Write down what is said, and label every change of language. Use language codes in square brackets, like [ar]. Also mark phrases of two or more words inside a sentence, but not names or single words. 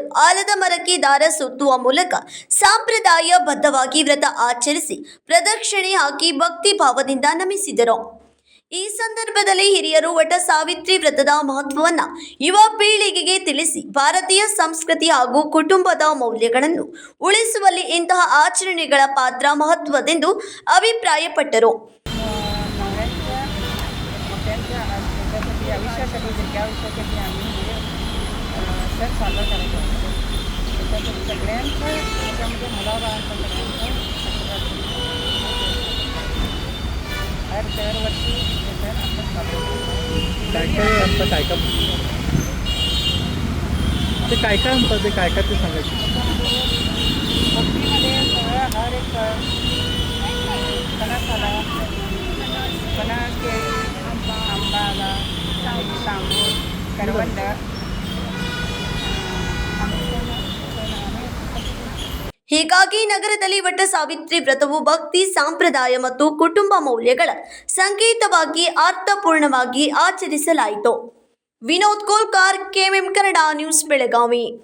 [kn] ಆಲದ ಮರಕ್ಕೆ ದಾರ ಸುತ್ತುವ ಮೂಲಕ ಸಂಪ್ರದಾಯ ಬದ್ಧವಾಗಿ ವ್ರತ ಆಚರಿಸಿ ಪ್ರದಕ್ಷಿಣೆ ಹಾಕಿ ಭಕ್ತಿ ಭಾವದಿಂದ ನಮಿಸಿದರು. ಈ ಸಂದರ್ಭದಲ್ಲಿ ಹಿರಿಯರು ವಟ ಸಾವಿತ್ರಿ ವ್ರತದ ಮಹತ್ವವನ್ನು ಯುವ ಪೀಳಿಗೆಗೆ ತಿಳಿಸಿ ಭಾರತೀಯ ಸಂಸ್ಕೃತಿ ಹಾಗೂ ಕುಟುಂಬದ ಮೌಲ್ಯಗಳನ್ನು ಉಳಿಸುವಲ್ಲಿ ಇಂತಹ ಆಚರಣೆಗಳ ಪಾತ್ರ ಮಹತ್ವದೆಂದು ಅಭಿಪ್ರಾಯಪಟ್ಟರು. [mr] आयुष्यासाठी आम्ही सण साजरा करायचा असतो. त्याच्यासाठी सगळ्यांचं त्याच्यामध्ये मुलाबाळांचं सगळ्यांचं हर दरवर्षी हे सण आपण साजरा करतो. काय म्हणतात ते काय ते सांगायचं. भक्तीमध्ये सगळं हर एक फणस आला, फणस, केळी, आंबा आला, सांगूर, करवंद. [kn] ಹೀಗಾಗಿ ನಗರದಲ್ಲಿ ವಟ ಸಾವಿತ್ರಿ ವ್ರತವು ಭಕ್ತಿ, ಸಂಪ್ರದಾಯ ಮತ್ತು ಕುಟುಂಬ ಮೌಲ್ಯಗಳ ಸಂಕೇತವಾಗಿ ಅರ್ಥಪೂರ್ಣವಾಗಿ ಆಚರಿಸಲಾಯಿತು. ವಿನೋದ್ ಕೋಲ್ಕಾರ್, ಕೆಎಂಎಂ ಕನ್ನಡ ನ್ಯೂಸ್, ಬೆಳಗಾವಿ.